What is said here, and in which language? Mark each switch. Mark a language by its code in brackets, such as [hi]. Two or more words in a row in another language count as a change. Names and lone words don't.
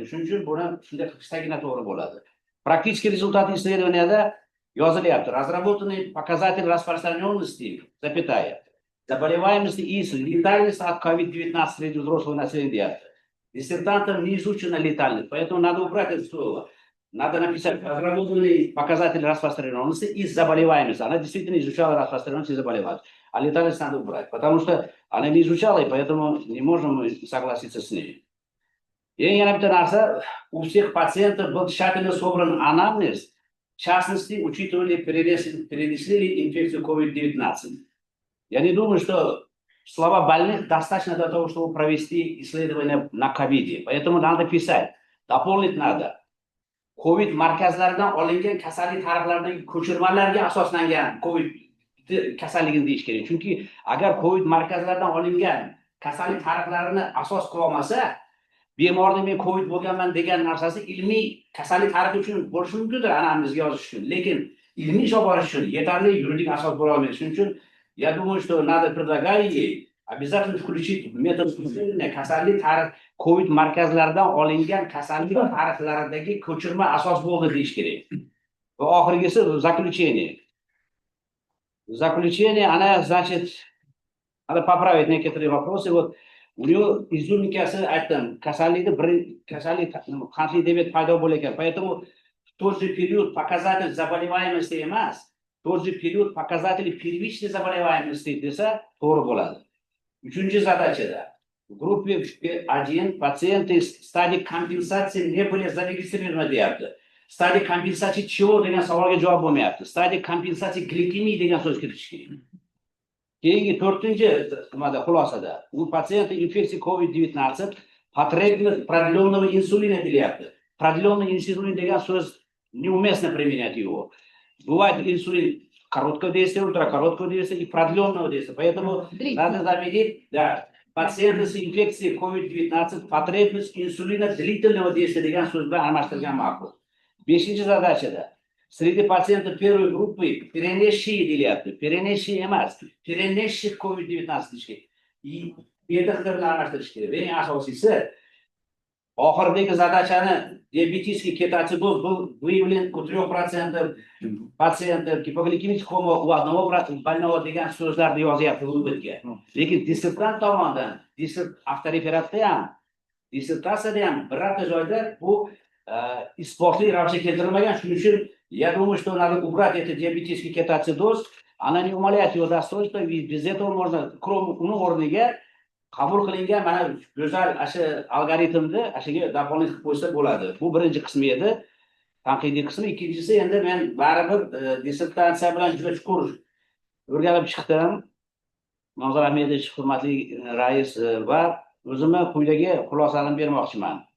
[uz] Shuning uchun buni shunday qilsagina to'g'ri bo'ladi. [ru] Практические результаты исследованияda yozilyapti. Разработаны показатели распространенности, заболеваемости и летальности от COVID-19 среди взрослого населения. Диссертантам не изучена летальность, поэтому надо убрать это слово. Надо написать разработанные показатели распространенности и заболеваемости. Она действительно изучала распространенность и заболеваемость. А летальность надо убрать, потому что она не изучала, и поэтому не можем согласиться с ней. [uz] И yana bitta narsa, [ru] у всех пациентов был тщательно собран анамнез, в частности, учитывали, перенесли ли инфекцию COVID-19. Я не думаю, что слова больных достаточно для того, чтобы провести исследование на ковиде. Поэтому надо писать, дополнить надо. [uz] COVID markazlaridan olingan kasallik tarixlaridagi ko'chirmalarga asoslangan COVID kasalligini deyish kerak. Chunki agar COVID markazlaridan olingan kasallik tarixlarini asos qilib olmasa, bemorning men COVID bo'lganman degan narsasi ilmiy kasallik tarixi uchun bo'lishi mumkindir, anamizga yozish uchun. Lekin ilmiy ish olib borish uchun yetarli yuridik asos bo'la olmaydi. Shuning uchun [ru] я думаю, что надо предлагать ей обязательно включить метод исследования [uz] kasallik tarix COVID markazlaridan olingan kasallik tarixlaridagi ko'chirma asos bo'ldi deyish kerak. Va oxirgisi заключение. [ru] Заключение, она, значит, надо поправить некоторые вопросы. Вот у нее изюминкасы [uz] aytdim, kasallik qandli diabet paydo bo'lar. [ru] Поэтому в тот же период показатель заболеваемости emas, в тот же период показатели первичной заболеваемости [uz] desa to'g'ri bo'ladi. Uchinchi задачада. [ru] В группе 1 пациенты в стадии компенсации не были зарегистрированы deyapti. [uz] Stadiya kompensatsiya чего degan savolga javob bo'lmayapti. Stadiya kompensatsiya glikemiya degan so'z kiritish kerak. Keyingi 4-nimada xulosada u patsientda infeksiya COVID-19 [ru] потребность продленного инсулина [uz] deyapti. [ru] Продленный инсулин [uz] degan so'z [ru] неуместно применять его. Бывает инсулин короткого действия, ультракороткого действия и продленного действия. Поэтому надо заметить, да, пациенты с инфекцией COVID-19 потребность инсулина длительного действия [uz] degan so'z bilan almashtirgan ma'qul. [ru] 5-задачада. Среди пациентов первой группы перенесшие deyapti. [uz] Перенесшие emas, [ru] перенесших COVID-19 и [uz] bedaxtirni almashtirish kerak. Eng asosiysi oxiridagi zadachani [ru] diabetический кетоацидоз был выявлен у 3% пациентов, гипогликемик кома у 1% больного [uz] degan so'zlarni yozyapti o'zbekga. Lekin dissertant tomonidan, avtoreferatda ham, dissertatsiyada ham birorta joyda bu isbotli ravishda keltirilmagan. Shuning uchun [ru] я думаю, что надо убрать этот диабетический кетоацидоз. Она не умаляет его достоинства, ведь без этого можно, кроме [uz] o'rniga qabul qilingan mana go'zal asha algoritmni ashaga doполнить qilib qo'ysa bo'ladi. Bu birinchi qismi edi, tanqidiy qismi. Ikkinchisi endi men baribir dissertatsiya bilan juda chuqur o'rganib chiqdim. Nozir Ahmedovich, hurmatli rais, va o'zimni quyidagi xulosalarni bermoqchiman.